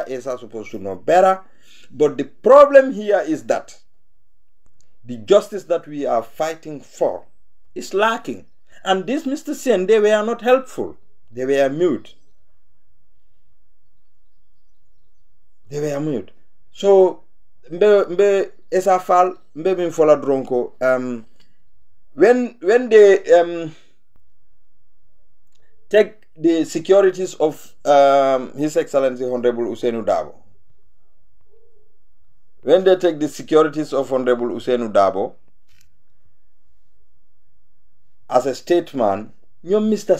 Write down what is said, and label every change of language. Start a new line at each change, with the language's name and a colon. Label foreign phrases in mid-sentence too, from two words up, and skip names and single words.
English: Esa is supposed to know better. But the problem here is that the justice that we are fighting for is lacking. And this Mr. Sen, they were not helpful. They were mute. So, mbe Esafal, mbe minfola dronko, when they take the securities of His Excellency Honorable Usainu Dabo, as a statesman, Mr.